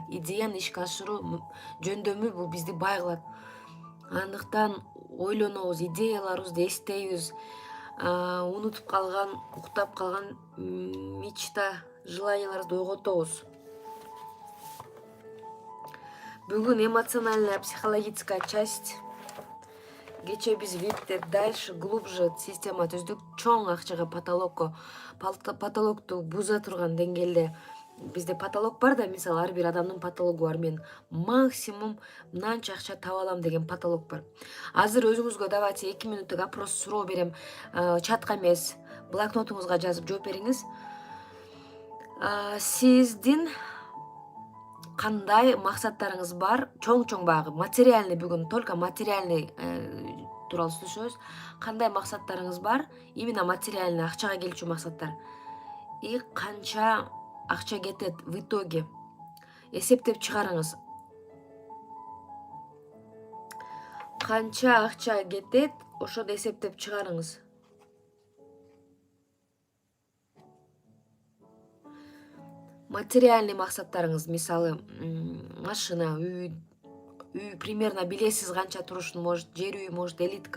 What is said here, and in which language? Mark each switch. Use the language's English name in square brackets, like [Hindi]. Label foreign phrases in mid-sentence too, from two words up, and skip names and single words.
[Kyrgyz] Идеяны ишке ашыруу жөндөмү бул бизди бай кылат. Андыктан ойлонобуз, идеяларыбызды эстейбиз. Унутуп калган, уктап калган мечта, желанияларыбызды ойготобуз. [Russian] Бүгүн эмоциональная психологическая часть. [Kyrgyz] Кечээ биз видде [Russian] дальше, глубже [Kyrgyz] система түздүк. Чоң акчага потолокту буза турган деңгээлде. Бизде потолок бар да, мисалы ар бир адамдын потологу бар. Мен максимум мынанча акча таба алам деген потолок бар. Азыр өзүңүзгө давайте 2 минуттук опрос суроо берем. Чатка эмес, блокнотуңузга жазып жооп бериңиз. Сиздин кандай максаттарыңыз бар? Чоң багы материальный, бүгүн [Russian] только материальный [Kyrgyz] тууралуу сүйлөшөбүз. Кандай максаттарыңыз бар? [Russian] Именно материальный, [Kyrgyz] акчага келчү максаттар. И канча акча кетет [Russian] в итоге? [Kyrgyz] Эсептеп чыгарыңыз. Канча акча кетет, ошону эсептеп чыгарыңыз. Материальный максаттарыңыз, мисалы, машина, үй примерно билесиз канча турушун, может, жер үй, может, элитка.